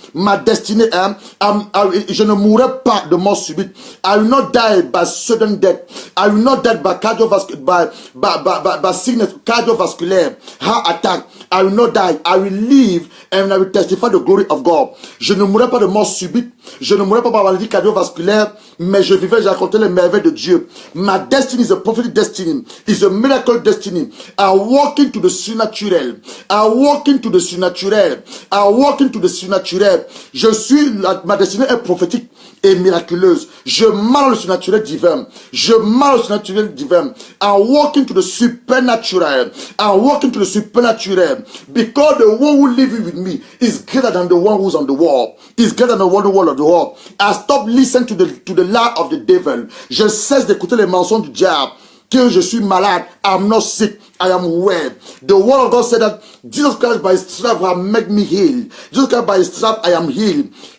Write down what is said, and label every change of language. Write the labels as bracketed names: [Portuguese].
[French] Ma destinée, je ne mourrai pas de mort subite. [English] I will not die by sudden death. I will not die by by sickness, cardiovascular, heart attack. I will not die. I will live and I will testify the glory of God. [French] Je ne mourrai pas de mort subite. Je ne mourrai pas par maladie cardiovasculaire, mais je vivrai, j'ai raconté les merveilles de Dieu. [English] My destiny is a prophetic destiny. It's a miracle destiny. I walk into the supernatural. I walk into the supernatural. I walk into the supernatural. [French] Ma destinée est prophétique et miraculeuse. Je marche le surnaturel divin. Je marche le surnaturel divin. [English] I walk into the supernatural. I walk into the supernatural. Because the one who lives with me is greater than the one who's on the wall. Is greater than the one on the wall. I stop listening to the lie of the devil. [French] Je cesse d'écouter les mensonges du diable. Que je suis malade. [English] I'm not sick. I am well. The word of God said that Jesus Christ by his stripes have made me heal. Jesus Christ by his stripes I am healed.